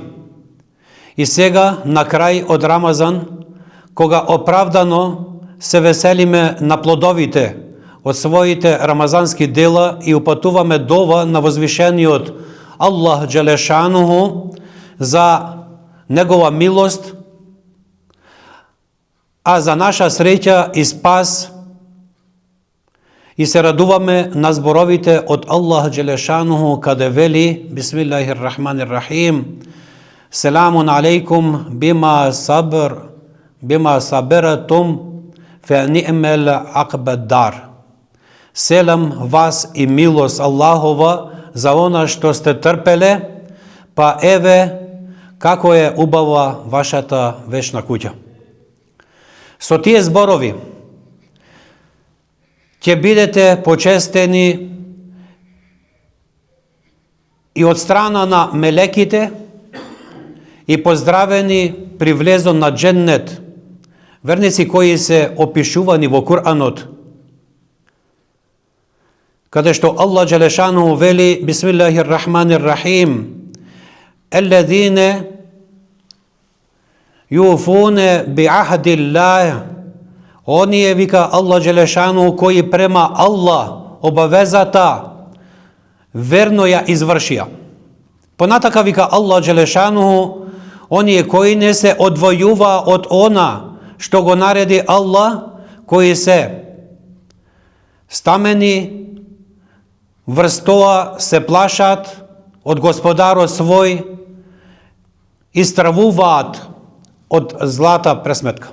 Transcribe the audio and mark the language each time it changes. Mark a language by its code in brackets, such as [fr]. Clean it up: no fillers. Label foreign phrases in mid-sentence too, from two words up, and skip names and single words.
[mk] И сега, на крај од Рамазан, кога оправдано се веселиме на плодовите од своите рамазански дела и упатуваме дова на возвишениот [ar] الله جل شأنه [mk] за негова милост, а за наша среќа и спас, и се радуваме на зборовите од [ar] الله جل شأنه [mk] каде вели [ar] بسم الله الرحمن الرحيم سلام عليكم بما صبرتم فنعم عقبى الدار. [mk] Селам вас и милост Аллахова за она што сте трпеле, па еве како е убава вашата вечна куќа. Со тие зборови ќе бидете почестени и од страна на мелеките и поздравени при влезот на дженнет, верници кои се опишувани во Куранот, каде што [ar] الله جل شأنه [mk] вели [ar] بسم الله الرحمن الرحيم الذين يوفون بعهد الله, [mk] оние, вика [ar] الله جل شأنه, [mk] кои према Аллах обавезата верно ја извршија. Понатака вика [ar] الله جل شأنه, [mk] оние кои не се одвојува од она што го нареди Аллах, кои се стамени врз тоа, се плашат од Господарот свој и стравуваат од злата пресметка.